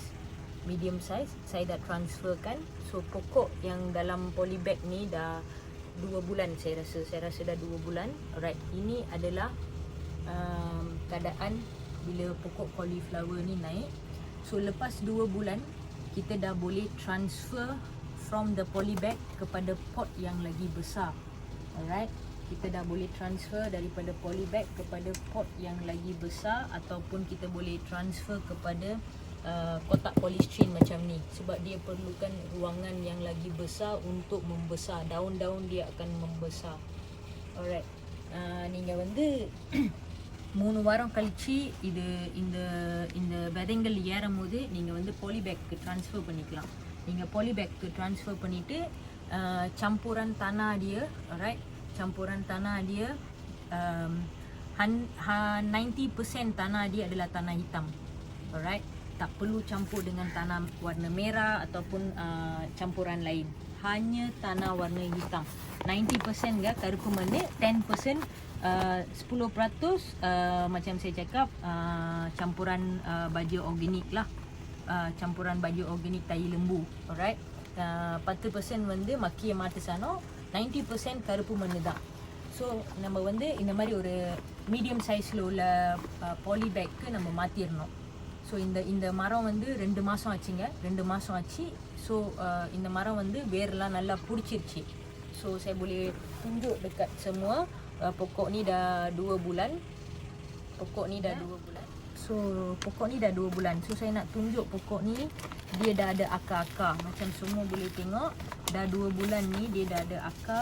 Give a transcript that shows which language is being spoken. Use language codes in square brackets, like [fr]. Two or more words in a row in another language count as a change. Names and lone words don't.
[en] Medium size [ms] saya dah transferkan. So pokok yang dalam polybag ni dah 2 bulan saya rasa dah 2 bulan. Alright, ini adalah keadaan bila pokok cauliflower ni naik. So lepas 2 bulan kita dah boleh transfer [en] from the polybag [ms] kepada pot yang lagi besar. Alright, kita dah boleh transfer daripada polybag kepada pot yang lagi besar, ataupun kita boleh transfer kepada kotak polystyrene macam ni, sebab dia perlukan ruangan yang lagi besar untuk membesar. Daun-daun dia akan membesar. Alright, [ta] நீங்க வந்து 3 வாரம் கழிச்சு இது இந்த விதைங்கள் ஏறும்போது நீங்க வந்து [en] polybag transfer [ta] பண்ணிக்கலாம். நீங்க பாலிபேக்கு ட்ரான்ஸ்ஃபர் பண்ணிட்டு [ms] campuran tanah dia, alright, campuran tanah dia 90% tanah dia adalah tanah hitam. Alright, tak perlu campur dengan tanah warna merah ataupun campuran lain. Hanya tanah warna hitam. 90% ke [ta] கருப்பு மண்ணு, [ms] 10% 10% macam saya cakap campuran baju organik lah. Campuran baju organik tai lembu. [ta] Alright, 10% வந்து மக்கிய மாட்டு சாணம், 90% கருப்பு மண்ணு தான். ஸோ நம்ம வந்து இந்த மாதிரி ஒரு [en] medium size [ta] உள்ள பாலி பேக்கு நம்ம மாற்றிடணும். ஸோ இந்த மரம் வந்து 2 மாதம் ஆச்சுங்க, 2 மாதம் ஆச்சு. ஸோ இந்த மரம் வந்து வேர்லாம் நல்லா பிடிச்சிருச்சு. [ms] ஸோ saya boleh tunjuk dekat semua pokok ni dah 2 bulan. Pokok ni dah 2 bulan. So pokok ni dah 2 bulan. So saya nak tunjuk pokok ni dia dah ada akar-akar. Macam semua boleh tengok, dah 2 bulan ni dia dah ada akar.